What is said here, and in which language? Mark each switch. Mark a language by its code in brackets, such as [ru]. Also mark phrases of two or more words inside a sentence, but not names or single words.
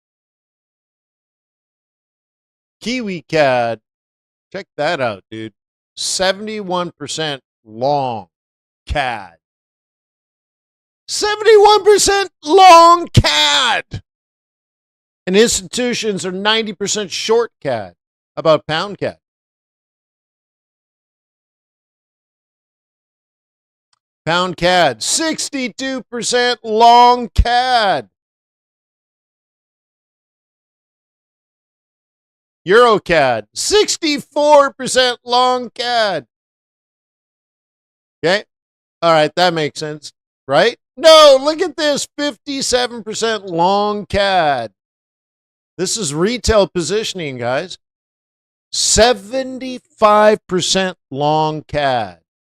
[en] Kiwi CAD, check that out, dude. 71% long CAD. 71% long CAD. And institutions are 90% short CAD. How about pound CAD? Pound CAD, 62% long CAD. Euro CAD, 64% long CAD. Okay. All right. That makes sense, right? No, look at this 57% long CAD. This is retail positioning, guys. 75% long CAD.